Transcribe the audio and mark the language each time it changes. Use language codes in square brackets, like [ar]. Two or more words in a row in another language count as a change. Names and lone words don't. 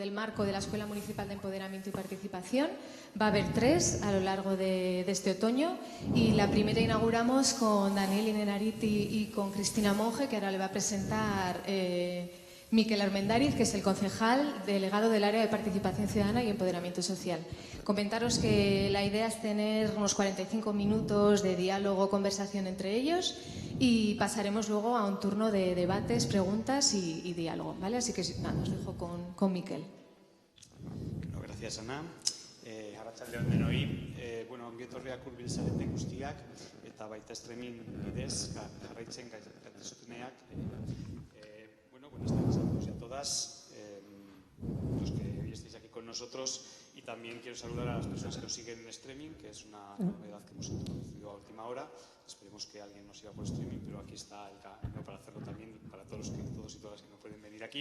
[es] marco de la Escuela Municipal de Empoderamiento y Participación. Va a haber 3 a lo largo de este otoño y la primera inauguramos con Daniel Innerarity y con Cristina Monge, que ahora le va a presentar Miquel Armendáriz, que es el concejal delegado del área de participación ciudadana y empoderamiento social. Comentaros que la idea es tener unos 45 minutos de diálogo, conversación entre ellos y pasaremos luego a un turno de debates, preguntas y diálogo, ¿vale? Así que nada, os dejo con Miquel. Bueno, gracias, Ana. [eu] Arratsalde on denoi. Ongi etorriak hurbil zareten guztiak eta baita streaming bidez jarraitzen gaitezutenak. [es] Buenas tardes a todos y a todas, los que hoy estáis aquí con nosotros, y también quiero saludar a las personas que nos siguen en streaming, que es una novedad que hemos introducido a última hora. Esperemos que alguien nos siga por streaming, pero aquí está el canal para hacerlo también para todos y todas las que no pueden venir aquí.